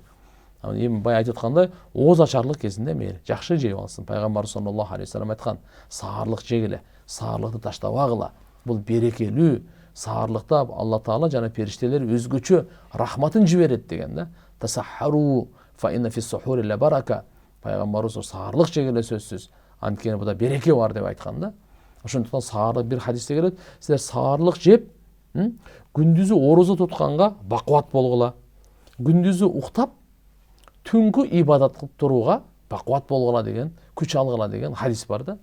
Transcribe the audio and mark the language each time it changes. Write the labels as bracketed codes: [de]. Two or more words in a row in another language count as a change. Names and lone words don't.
[ky] Эми бая айтып аткандай, ооз ачарлык кезинде мейли жакшы жеп алсын. Пайгамбар [ar] صلى الله عليه وسلم [ky] айткан, саарлык жегиле, саарлыкты таштабагыла. Бул берекелүү. Саарлыкта Алла Таала жана периштелер өзгөчө рахматын жиберет деген да. [ar] تسحروا فإن في السحور بركة. [ky] Пайгамбарыбыз саарлык жегиле сөзсүз. Анткени буда береке бар деп айткан да. Ошондуктан саарлык бир хадисте келет, силер саарлык жеп, күндүзү орозо тутканга бакубат болгула. Күндүзү уктап, түнкү ибадат кылып турууга бакубат болгула деген, күч алгыла деген хадис бар да.